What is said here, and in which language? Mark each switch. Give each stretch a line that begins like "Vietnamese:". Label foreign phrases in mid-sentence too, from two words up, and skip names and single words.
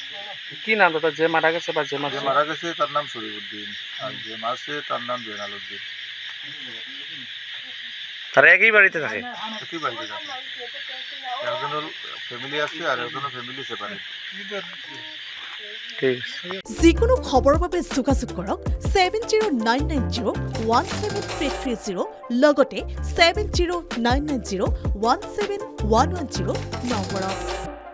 Bangla: কি নাম দাদা যে মারা গেছে বা যে মারা গেছে তার নাম শরীফুদ্দিন, আর যে মারছে তার নাম জয়নালউদ্দিন। তারা একই বাড়িতে থাকে? একই বাড়িতে থাকে, একজনের ফ্যামিলি আছে আর একজনের
English: family separate.
Bangla: ঠিক আছে।
Assamese: যিকোনো খবৰৰ বাবে যোগাযোগ কৰক 7099017330 লগতে 7099017110 নম্বৰত।